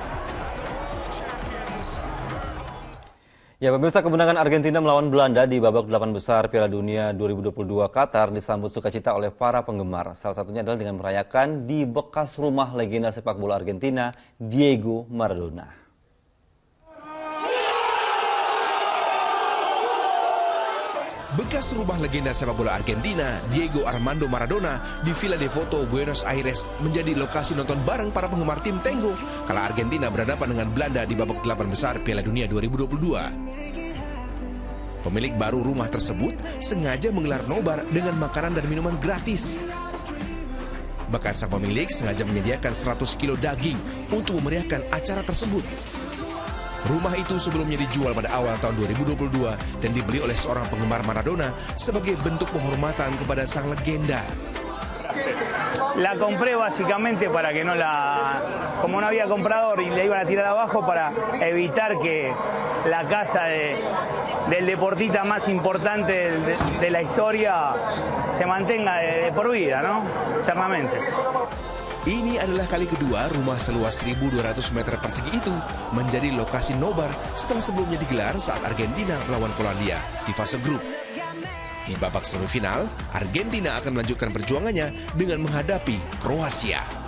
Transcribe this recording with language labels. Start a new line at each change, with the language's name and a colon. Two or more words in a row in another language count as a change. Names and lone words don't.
Indonesian: Ya, pemirsa, kemenangan Argentina melawan Belanda di babak 8 besar Piala Dunia 2022 Qatar disambut sukacita oleh para penggemar. Salah satunya adalah dengan merayakan di bekas rumah legenda sepak bola Argentina, Diego Maradona. Bekas rumah legenda sepak bola Argentina, Diego Armando Maradona, di Villa Devoto, Buenos Aires menjadi lokasi nonton bareng para penggemar tim Tengo kala Argentina berhadapan dengan Belanda di babak 8 besar Piala Dunia 2022. Pemilik baru rumah tersebut sengaja menggelar nobar dengan makanan dan minuman gratis. Bahkan sang pemilik sengaja menyediakan 100 kilo daging untuk memeriahkan acara tersebut. Rumah itu sebelumnya dijual pada awal tahun 2022 dan dibeli oleh seorang penggemar Maradona sebagai bentuk penghormatan kepada sang legenda.
Spanish: La compré básicamente para que como no había comprador y le iban a tirar abajo para evitar que la casa del deportista más importante de la historia se mantenga de por vida, ¿no? Eternamente.
Indonesian: Ini adalah kali kedua rumah seluas 1.200 meter persegi itu menjadi lokasi nobar setelah sebelumnya digelar saat Argentina melawan Polandia di fase grup. Di babak semifinal, Argentina akan melanjutkan perjuangannya dengan menghadapi Kroasia.